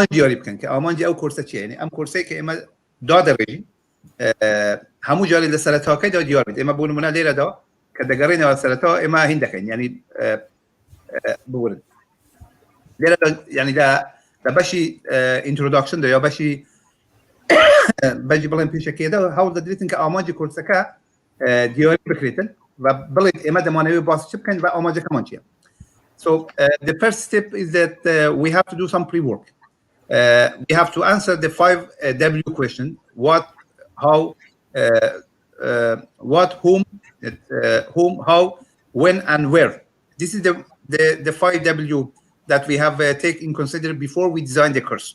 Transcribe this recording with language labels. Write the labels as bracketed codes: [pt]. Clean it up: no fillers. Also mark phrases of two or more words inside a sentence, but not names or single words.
[ckb] دیاری بکەن کە ئامانجی ئەو کورسە چیە یعنی ئەم کورسەی کە ئێمە دادەڕێژین هەموو جاری لە سەرەتاکەیدا دیار بێت ئێمە بۆ نمونە لێرەدا کە دەگەڕێنەوە سەرەتا ئێمە هین دەکەین یعنی بورن لێرە یعنی لە بەشی ئینترۆداکشندا یا بەشی بەشی بڵێن پێشەکەیدا هەوڵ دەدرێتن کە ئامانجی کورسەکە دیاری بکرێتن و بڵێت ئێمە دەمانەوێت باسی چ بکەین و ئامانجەکەمان چییە [en] So the first step is that we have to do some pre-work. We have to answer the 5 W question: what, how, whom, how, when, and where. This is the 5 W that we have taken consider before we design the course.